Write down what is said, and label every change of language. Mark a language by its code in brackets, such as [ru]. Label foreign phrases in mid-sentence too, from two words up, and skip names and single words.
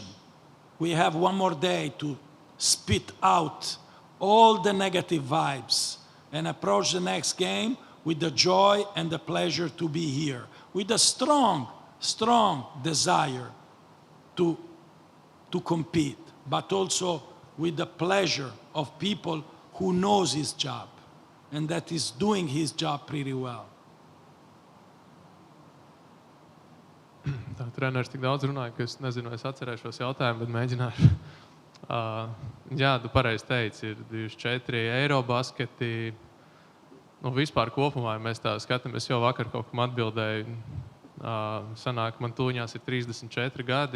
[en] We have one more day to spit out all the negative vibes and approach the next game with the joy and the pleasure to be here, with a strong desire to compete, but also with the pleasure of people who knows his job and that is doing his job pretty well. [lv] Tā treneris tik daudz runāja, ka es nezinu, vai es atcerēšos jautājumu, bet mēģināšu. Jā, tu pareizi teici, ir bijuši 4 Eirobasketi. Nu, vispār kopumā, ja mēs tā skatāmies, jau vakar kaut kam atbildēju, sanāk, man tūņās ir 34 gadi.